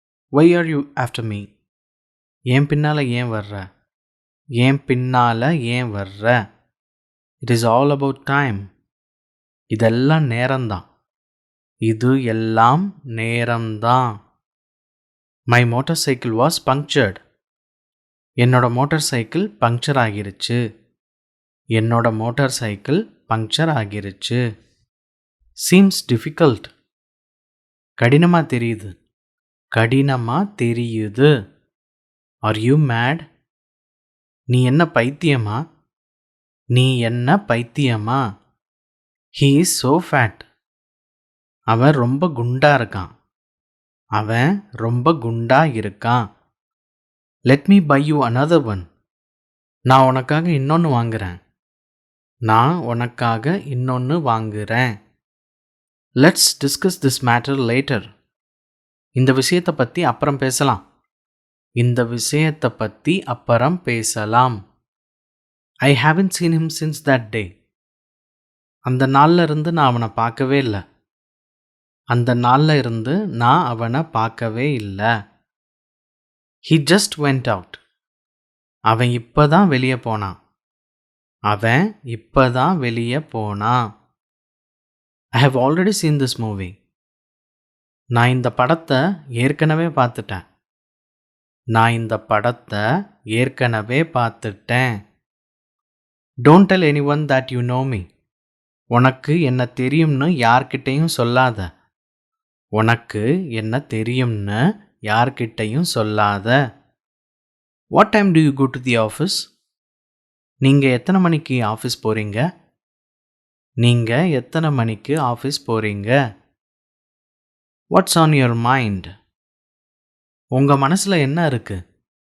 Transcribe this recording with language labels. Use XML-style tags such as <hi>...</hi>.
<en>Why are you after me?</en> <ta>pinnala varra? pinnala varra?</ta> <en>It is all about time.</en> <ta>இதெல்லாம் நேரம்தான். இது எல்லாம் நேரம்தான்.</ta> <en>My motorcycle was punctured.</en> <ta>என்னோட மோட்டார் சைக்கிள் பங்க்சர் ஆகிருச்சு. என்னோட மோட்டார் சைக்கிள் பங்க்சர் ஆகிருச்சு.</ta> <en>Seems difficult.</en> <ta>கடினமா தெரியுது. கடினமா தெரியுது.</ta> <en>Are you mad?</en> <ta>நீ என்ன பைத்தியமா? நீ என்ன பைத்தியமா?</ta> <en>He is so fat.</en> <ta>அவன் ரொம்ப குண்டா இருக்கான். அவன் ரொம்ப குண்டா இருக்கான்.</ta> <en>Let me buy you another one.</en> <ta>நான் உனக்காக இன்னொன்னு வாங்குறேன். நான் உனக்காக இன்னொன்னு வாங்குறேன்.</ta> <en>Let's discuss this matter later.</en> <ta>இந்த விஷயத்தை பத்தி அப்புறம் பேசலாம். இந்த விஷயத்தை பத்தி அப்புறம் பேசலாம்.</ta> <en>I haven't seen him since that day.</en> <ta>அந்த நாள்ல இருந்து நான் அவனை பார்க்கவே இல்லை. அந்த நாள்ல இருந்து நான் அவனை பார்க்கவே இல்லை.</ta> <en>He just went out.</en> <ta>அவன் இப்பதான் வெளியே போனான். அவன் இப்பதான் வெளியே போனான்.</ta> <en>I have already seen this movie.</en> <ta>நான் இந்த படத்தை ஏற்கனவே பார்த்துட்டேன். நான் இந்த படத்தை ஏற்கனவே பார்த்துட்டேன்.</ta> <en>Don't tell anyone that you know me.</en> <ta>உனக்கு என்ன தெரியும்னு யார்கிட்டையும் சொல்லாத. உனக்கு என்ன தெரியும்னு யார்கிட்டையும் சொல்லாத.</ta> <en>What time do you go to the office?</en> <ta>நீங்க எத்தனை மணிக்கு ஆஃபீஸ் போறீங்க? நீங்க எத்தனை மணிக்கு ஆஃபீஸ் போறீங்க?</ta> <en>What's on your mind?</en> <ta>உங்க மனசுல என்ன இருக்கு?</ta>